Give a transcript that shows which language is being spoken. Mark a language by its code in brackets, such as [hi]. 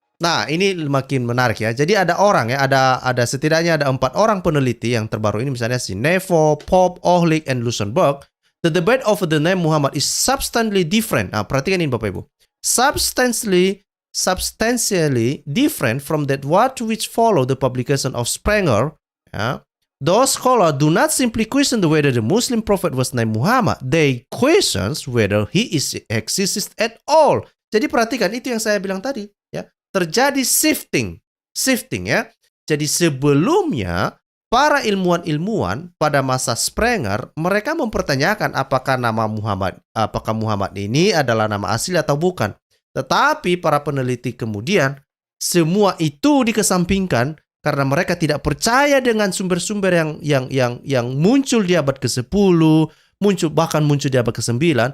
[id] Nah, ini makin menarik ya. Jadi ada orang ya, ada setidaknya ada 4 orang peneliti yang terbaru ini, misalnya si Nevo, Pope, Ohlik, and Lusenberg. [en] The debate over the name Muhammad is substantially different. [id] Nah, perhatikan ini Bapak Ibu. [en] Substantially different from that what which follow the publication of Sprenger. Ya. Those scholars do not simply question whether the Muslim prophet was named Muhammad. They question whether he exists at all. [id] Jadi perhatikan itu yang saya bilang tadi. Ya. Terjadi shifting ya. Jadi sebelumnya para ilmuwan pada masa Sprenger, mereka mempertanyakan apakah Muhammad ini adalah nama asli atau bukan. Tetapi para peneliti kemudian semua itu dikesampingkan karena mereka tidak percaya dengan sumber-sumber yang muncul di abad ke-10, bahkan muncul di abad ke-9.